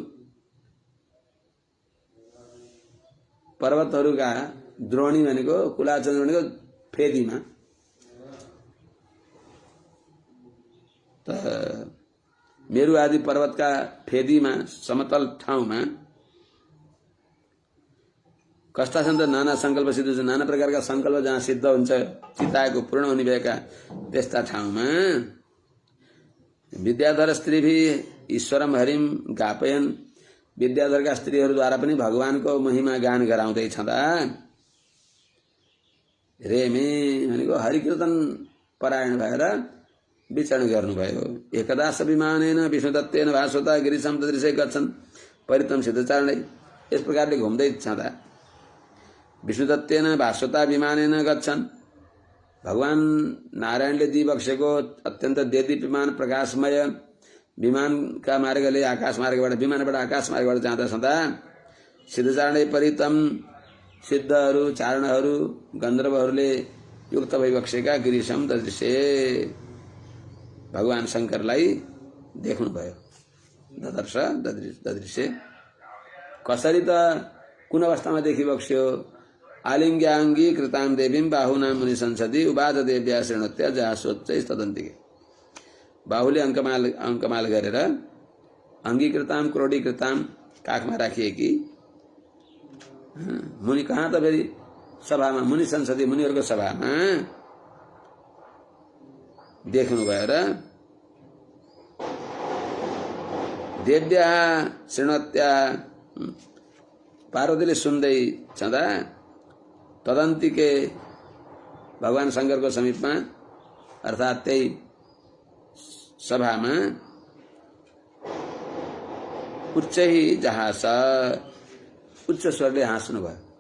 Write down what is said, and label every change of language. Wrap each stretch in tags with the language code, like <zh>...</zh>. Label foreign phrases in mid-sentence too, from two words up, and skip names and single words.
<ne>पर्वतहरूका द्रोणी भनेको कुलाचलेन्द्र भनेको फेदीमा, त मेरु आदि पर्वतका फेदीमा समतल ठाउँमा कस्ता छन् त नाना संकल्प सिद्ध हुन्छ, नाना प्रकारका संकल्प जहाँ सिद्ध हुन्छ, चिताएको पूर्ण हुने भएका त्यस्ता ठाउँमा</ne> <sa>विद्याधर स्त्री भी ईश्वरम हरिम गापयन,</sa> <ne>विद्याधरका स्त्रीहरूद्वारा पनि भगवानको महिमा गान गराउँदै छँदा रेमे भनेको हरिकीर्तन परायण भएर विचरण गर्नुभयो।</ne> <sa>एकदा विमानेन विष्णुदत्तेन भास्वता गिरिशम तदृशै गच्छन् परितम सिद्धचारणै,</sa> <ne>यस प्रकारले घुम्दै छँदा</ne> <sa>विष्णुदत्तेन भास्वता विमानेन गच्छन्,</sa> <ne>भगवान नारायणले दिइबक्सेको अत्यन्त देदीप्यमान प्रकाशमय विमानका मार्गले आकाश मार्गबाट विमानबाट आकाश मार्गबाट जाँदा छँदा</ne> <sa>सिद्धचारणै परितम</sa> <ne>सिद्धहरू चारणहरू गन्धर्वहरूले युक्त भइबक्सेका</ne> <sa>गिरिशम ददृशे</sa> <ne>भगवान शंकरलाई देख्नुभयो।</ne> <sa>ददर्श ददृशे</sa> <ne>कसरी त कुन अवस्थामा देखिबक्स्यो?</ne> <sa>आलिङ्ग्याङ्गी कृतां देवीं बाहुनां मुनि संसदि उवाच देव्या शृणोत्या जहासोच्चै तदन्तिके,</sa> <ne>बाहुले अङ्कमाल गरेर</ne> <sa>अङ्गीकृतां क्रोडीकृतां</sa> <ne>काखमा राखिएकी मुनि कहाँ त फेरि सभामा,</ne> <sa>मुनि संसदि</sa> <ne>मुनिहरूको सभामा देख्नु भएर</ne> <sa>देव्या शृणोत्या</sa> <ne>पार्वतीले सुन्दै छँदा तदन्तिके भगवान शंकरको समीपमा अर्थात् त्यही सभामा</ne> <sa>उच्चै जहास</sa> <ne>उच्च स्वरले हाँस्नु भयो।</ne>